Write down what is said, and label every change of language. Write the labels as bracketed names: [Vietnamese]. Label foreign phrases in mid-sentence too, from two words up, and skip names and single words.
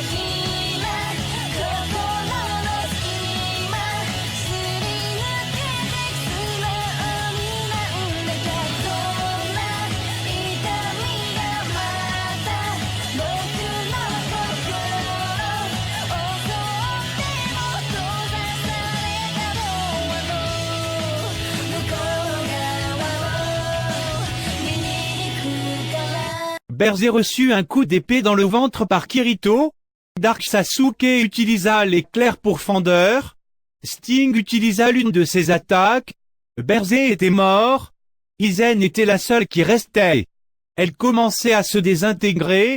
[Japanese] ひら心の隙間すり抜けてく素直になんだかこんな痛みがまた僕の心を襲っても閉ざされたドアの向こう側を見に行くから [French] Berzé reçut un coup d'épée dans le ventre par Kirito. Dark Sasuke utilisa l'éclair pour fendeur. Sting utilisa l'une de ses attaques. Berzé était mort. Izen était la seule qui restait. Elle commençait à se désintégrer.